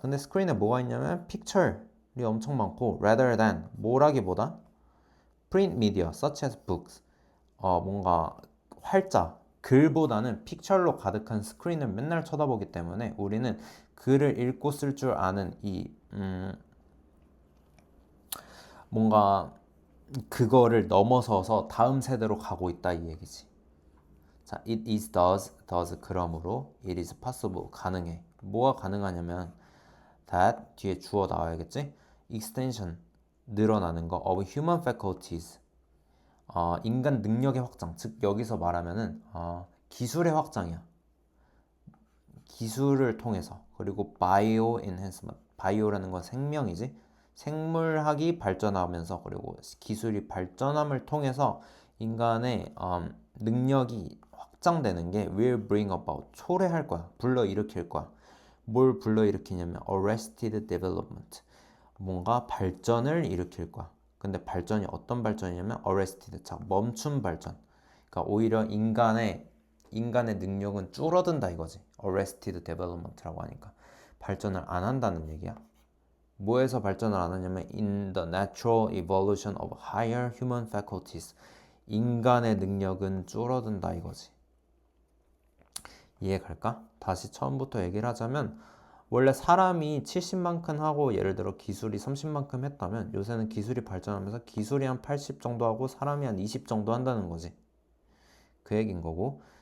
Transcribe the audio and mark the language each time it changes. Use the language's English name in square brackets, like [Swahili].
[Korean] 근데 스크린에 뭐가 있냐면 픽처리 엄청 많고 [English] rather than [Korean] 뭐라기보다 [English] print media such as books [Korean] 뭔가 활자 글보다는 픽처로 가득한 스크린을 맨날 쳐다보기 때문에 우리는 글을 읽고 쓸 줄 아는 이 뭔가 그거를 넘어서서 다음 세대로 가고 있다 이 얘기지. 자, [English] it is does [Korean] 그러므로 [English] it is possible [Korean] 가능해. 뭐가 가능하냐면 that 뒤에 주어 나와야겠지? extension 늘어나는 거 [English] of human faculties [Korean] 인간 능력의 확장. 즉 여기서 말하면은 기술의 확장이야. 기술을 통해서 그리고 bio enhancement. 바이오라는 건 생명이지. 생물학이 발전하면서 그리고 기술이 발전함을 통해서 인간의 능력이 확장되는 게 [English] will bring about [Korean] 초래할 거야. 불러일으킬 거야. 뭘 불러일으키냐면 [English] arrested development. [Korean] 뭔가 발전을 일으킬 거야. 근데 발전이 어떤 발전이냐면 arrested, 자 멈춘 발전. 그러니까 오히려 인간의 능력은 줄어든다 이거지. arrested development라고 하니까 발전을 안 한다는 얘기야. 뭐에서 발전을 안 하냐면 [English] in the natural evolution of higher human faculties. [Korean] 인간의 능력은 줄어든다 이거지. 이해 갈까? 다시 처음부터 얘기를 하자면 원래 사람이 70만큼 하고 예를 들어 기술이 30만큼 했다면 요새는 기술이 발전하면서 기술이 한 80 정도 하고 사람이 한 20 정도 한다는 거지. 그 얘기인 거고.